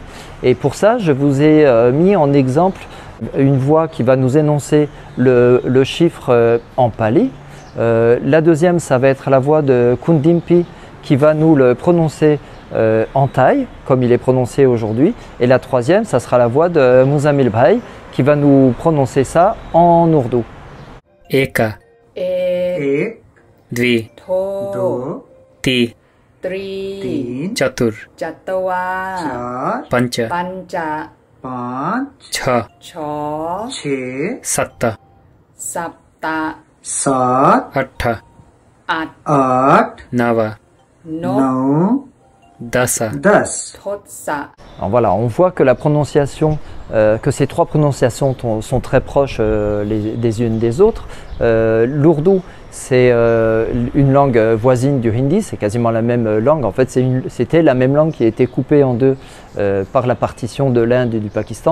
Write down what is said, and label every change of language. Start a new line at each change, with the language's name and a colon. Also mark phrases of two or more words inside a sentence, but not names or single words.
French: Et pour ça, je vous ai mis en exemple une voix qui va nous énoncer le chiffre en pali. La deuxième, ça va être la voix de Kundimpi qui va nous le prononcer en thaï, comme il est prononcé aujourd'hui. Et la troisième, ça sera la voix de Muzamil Bhai qui va nous prononcer ça en ourdou.
Pali: Eka,
Urdu: एक
Pali: Dvi,
Urdu: दो
Pali: Ti,
Urdu: तीन
Pali: Chatur,
Urdu: चार
Pali: Pancha,
Urdu: पाँच
Pali: Cha,
Urdu: छः
Pali: Satta,
Urdu: सात
Pali: Atta,
Urdu: आठ
Pali: Nava,
Urdu: नौ
Pali: Dasa.
Urdu: 10
French: Alors voilà, on voit que la prononciation, que ces trois prononciations sont très proches des unes des autres. L'ourdou, c'est une langue voisine du hindi, c'est quasiment la même langue. En fait, c'était la même langue qui a été coupée en deux par la partition de l'Inde et du Pakistan.